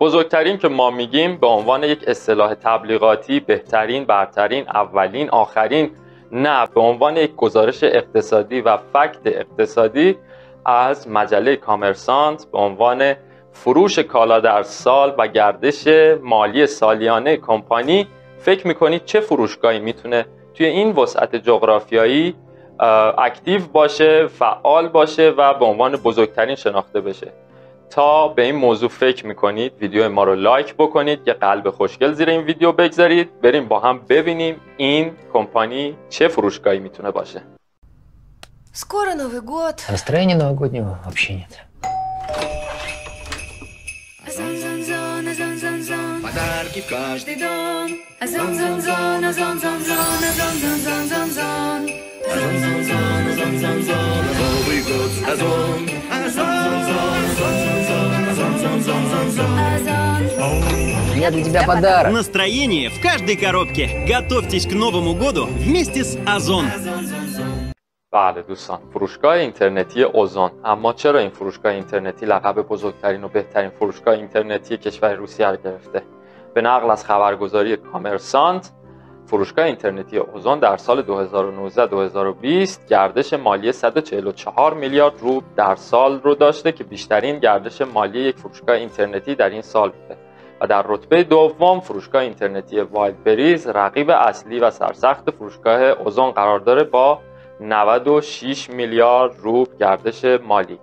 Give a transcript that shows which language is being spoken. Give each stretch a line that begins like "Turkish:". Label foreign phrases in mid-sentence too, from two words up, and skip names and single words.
Persian: بزرگترین که ما میگیم به عنوان یک اصطلاح تبلیغاتی، بهترین، برترین، اولین، آخرین، نه، به عنوان یک گزارش اقتصادی و فکت اقتصادی از مجله کامرسانت به عنوان فروش کالا در سال و گردش مالی سالیانه کمپانی، فکر میکنید چه فروشگاهی میتونه توی این وسعت جغرافیایی اکتیو باشه، فعال باشه و به عنوان بزرگترین شناخته بشه؟ تا به این موضوع فکر میکنید ویدیو ما رو لایک بکنید، یه قلب خوشگل زیر این ویدیو بگذارید، بریم با هم ببینیم این کمپانی چه فروشگاهی میتونه باشه.
Russian: Скоро Новый год. Настроения новогоднего вообще нет. Подарки в каждый дом. Азон-зон-зон, азон-зон-зон, азон-зон-зон-зон-зон. Азон-зон-зон, азон-зон-зон, Новый год с Азон. Азон-зон-зон, азон-зон-зон, азон-зон-зон. У меня для тебя подарок. Настроение в каждой коробке. Готовьтесь к Новому году вместе с Озон.
Persian: بله دوستان، فروشگاه اینترنتی اوزون. اما چرا این فروشگاه اینترنتی لقب بزرگترین و بهترین فروشگاه اینترنتی کشور روسیه را گرفته؟ به نقل از خبرگزاری کامرسانت، فروشگاه اینترنتی اوزون در سال 2019-2020 گردش مالی 144 میلیارد روبل در سال رو داشته که بیشترین گردش مالی یک فروشگاه اینترنتی در این سال بوده و در رتبه دوم فروشگاه اینترنتی وایلدبریز رقیب اصلی و سرسخت فروشگاه اوزون قرار داره با 96 میلیارد روبل گردش مالی.